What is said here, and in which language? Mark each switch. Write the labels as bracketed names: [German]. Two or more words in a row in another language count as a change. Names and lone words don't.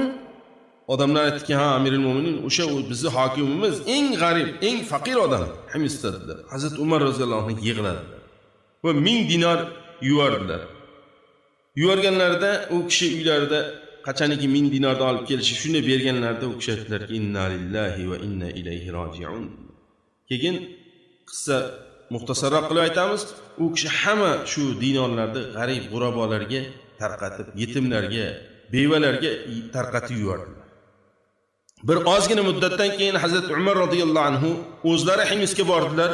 [Uzbek] Odamlar aytdiki, ha, Amirul Mo'minin, o'sha bizning hokimimiz eng g'arib, eng faqir odam Himsda dedilar. Hazrat Umar [Arabic] رضي الله عنه [Uzbek] yig'ladilar va 1000 dinar yubordilar. Yuborganlarida u kishi uylarida qachoniki 1000 dinarni olib kelishi shunday berganlarida u kishi aytdilarki, [Arabic] إنا لله وإنا إليه راجعون. [Uzbek] Keyin qissa muxtasarroq qilib aytamiz. U kishi hamma shu dinorlarni g'arib g'urabolarga tarqatib, yetimlarga, bevalarga tarqatib yubordilar. Bir ozgina muddatdan keyin Hazrat Umar [Arabic] رضي الله عنه [Uzbek] o'zlari Himsga bordilar.